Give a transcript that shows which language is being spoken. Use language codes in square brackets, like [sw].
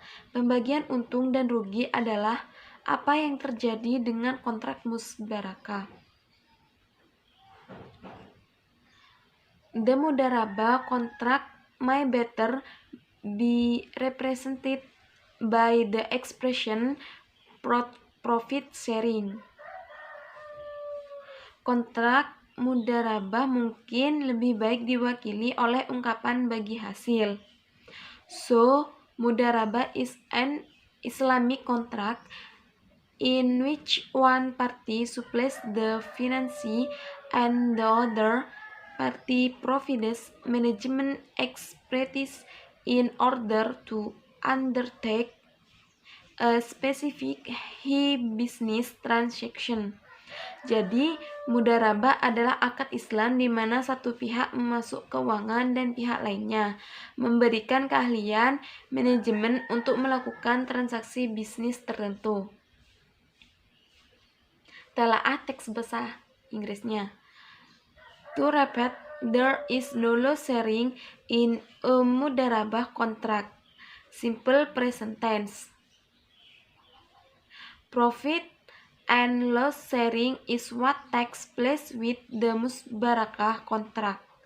[id] Pembagian untung dan rugi adalah apa yang terjadi dengan kontrak musbarakah. [en] The mudharabah contract may better be represented by the expression profit sharing. [id] Kontrak mudharabah mungkin lebih baik diwakili oleh ungkapan bagi hasil. [en] So, mudharabah is an Islamic contract in which one party supplies the financing and the other party provides management expertise in order to undertake a specific business transaction. [id] Jadi, mudharabah adalah akad Islam di mana satu pihak memasuk keuangan dan pihak lainnya memberikan keahlian manajemen untuk melakukan transaksi bisnis tertentu. Telaah teks bahasa Inggrisnya. [en] To repeat, there is no loss sharing in a mudharabah contract. Simple present tense. Profit and loss sharing is what takes place with the musbarakah contract.